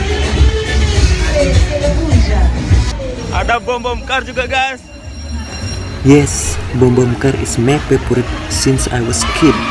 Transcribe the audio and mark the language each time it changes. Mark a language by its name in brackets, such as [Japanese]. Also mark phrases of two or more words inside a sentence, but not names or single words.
[French] Allez, c'est le rouge. [Indonesian] Ada bom car juga, guys. [English] Yes, bom car is my favorite since I was kid.